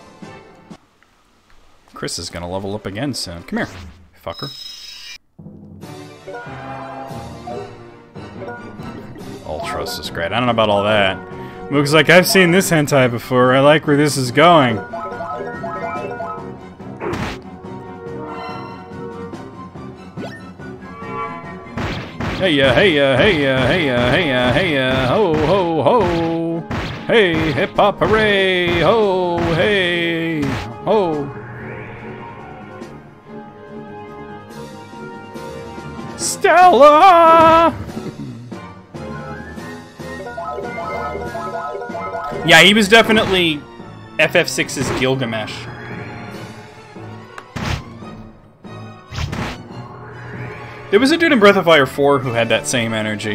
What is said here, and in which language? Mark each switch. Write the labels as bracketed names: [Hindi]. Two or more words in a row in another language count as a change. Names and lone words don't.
[English] Chris is gonna level up again soon. Come here, fucker. Ultros is great. I don't know about all that. Moog's like, I've seen this hentai before. I like where this is going. Hey ya, hey ya, hey ya, hey ya, hey ya, hey ya, ho, ho, ho. Hey, hip hop hooray, ho, hey, ho. Stella! Yeah, he was definitely FF6's Gilgamesh. There was a dude in Breath of Fire 4 who had that same energy.